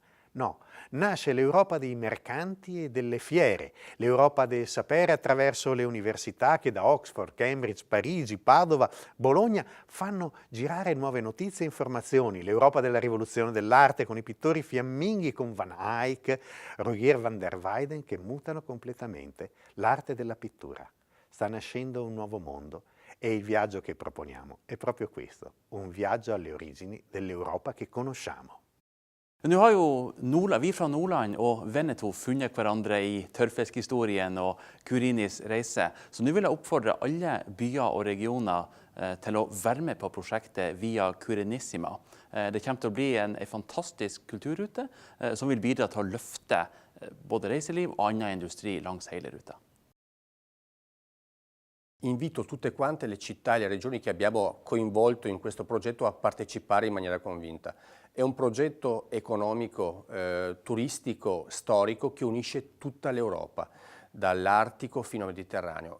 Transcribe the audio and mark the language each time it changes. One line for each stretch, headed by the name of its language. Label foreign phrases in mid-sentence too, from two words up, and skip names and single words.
Italian: No, nasce l'Europa dei mercanti e delle fiere, l'Europa del sapere attraverso le università che da Oxford, Cambridge, Parigi, Padova, Bologna fanno girare nuove notizie e informazioni, l'Europa della rivoluzione dell'arte con i pittori fiamminghi con Van Eyck, Rogier van der Weyden che mutano completamente l'arte della pittura. Sta nascendo un nuovo mondo e il viaggio che proponiamo è proprio questo, un viaggio alle origini dell'Europa che conosciamo.
Norwegian: Nå har jo vi fra Nordland og Veneto funnet hverandre i tørrfiskhistorien og Querinis reise, så nå vil jeg oppfordre alle byer og regioner til å være med på prosjektet Via Querenissima. Det kommer til å bli en fantastisk kulturrute som vil bidra til å løfte både reiseliv og annen industri langs hele ruta.
Italian: Invito tutte quante le città e le regioni che abbiamo coinvolto in questo progetto a partecipare in maniera convinta. È un progetto economico, turistico, storico che unisce tutta l'Europa, dall'Artico fino al Mediterraneo.